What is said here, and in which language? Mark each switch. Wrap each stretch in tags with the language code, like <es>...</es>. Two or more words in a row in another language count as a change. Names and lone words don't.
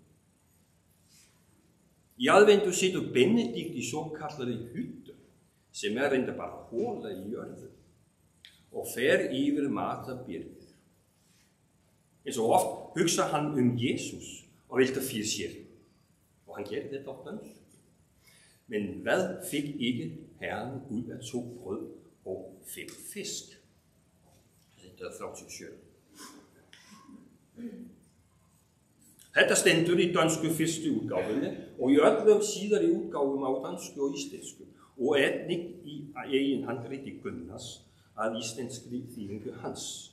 <is>Í aðvendu situr Benedikt í svo kallari hyttu, sem reyndar bara hóla í jörðu, og fer yfir matarbyrðið. Eins og oft hugsa hann Jesus og vil það fyrir sér. Og han gerir þetta á dønsku.</is> <da>Men hvad fik ikke Herren ud af 2 brød og 5 fisk?</da> <is>Þetta frá 27. Þetta stendur í dönsku fyrstu útgáfunni og í öllum síðari útgáfum á dönsku og íslensku og einnig í eigin handriti Gunnars að íslenskri þýðingu hans.</is>